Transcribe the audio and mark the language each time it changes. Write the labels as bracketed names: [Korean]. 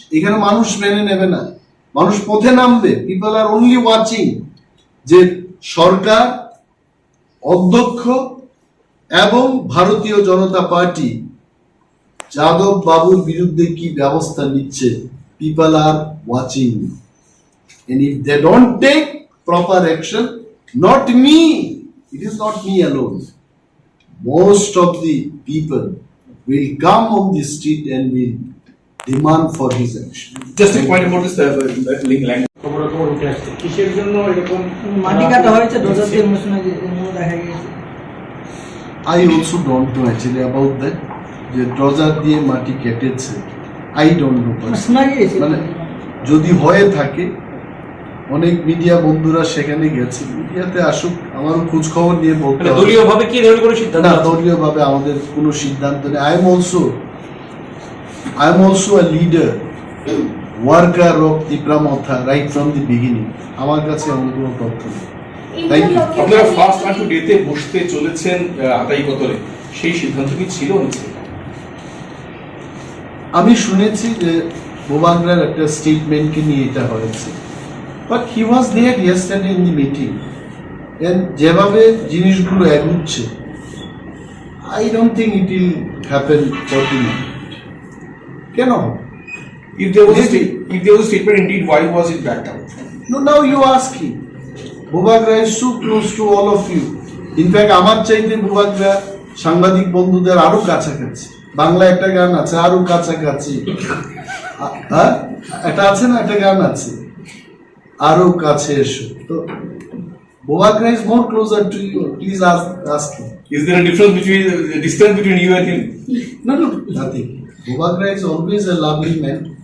[Bangla] এখানে মানুষ মেনে নেবে না, মানুষ পথে নামবে। [English] people are only watching [Bangla] যে সরকার, অধ্যক্ষ এবং ভারতীয় জনতা পার্টি যাদব বাবুর বিরুদ্ধে কি ব্যবস্থা নিচ্ছে। [English] People are watching, and if they don't take proper action, not me, it is not me alone, most of the people will come on the street and will demand for his action. Just a point about this link language. [Bangla] খবর উঠে আসছে, কিসের জন্য এরকম মাটি কাটা হয়েছে ডোজারদের মৌসুমে দেখা গিয়েছে। [English] I also don't know actually about that, [Bangla] যে ড্রজার দিয়ে মাটি কেটেছে, [English] I don't know [Bangla] শোনা গিয়েছে। মানে যদি হয়ে থাকে, অনেক মিডিয়া বন্ধুরা সেখানে গেছে, মিডিয়াতে আসুক, আমারও খোঁজ খবর নিয়ে বলতে হবে। দলীয় ভাবে কি ধরনের কোনো সিদ্ধান্ত? না, দলীয় ভাবে আমাদের কোনো সিদ্ধান্ত নেই। [English] I am also a leader, worker of Dipramotha right from the beginning. [Bangla] আমার কাছে এমন কোনো তথ্য নেই। [English] Thank you. [Bangla] আপনারা ফার্স্ট আন্টু ডেতে বসতে চলেছেন হাতাই কতরে, সেই সিদ্ধান্ত কি ছিল? আমি শুনেছি যে বোবাগরার একটা স্টেটমেন্টকে নিয়ে এটা হয়েছে, [English] but he was there yesterday in the meeting, and [Bangla] যেভাবে জিনিসগুলো এগুচ্ছে, [English] I don't think it will happen fortunately. [Bangla] কেন? [English] If there was a statement indeed, why was it backed out? No, now you ask him. Bobagra is so close to all of you. In fact, [Bangla] আমার চাইতে বোবাগরা সাংবাদিক বন্ধুদের আরো কাছাকাছি। বাংলা একটা গান আছে, আরো কাছাকাছি। হ্যাঁ, একটা আছে না, একটা গান আছে, আরো কাছে এসো। [English] তো Bobagra is more closer to you. Please ask him. Is there a distance between you and him? No, nothing. Bobagra is always a lovely man.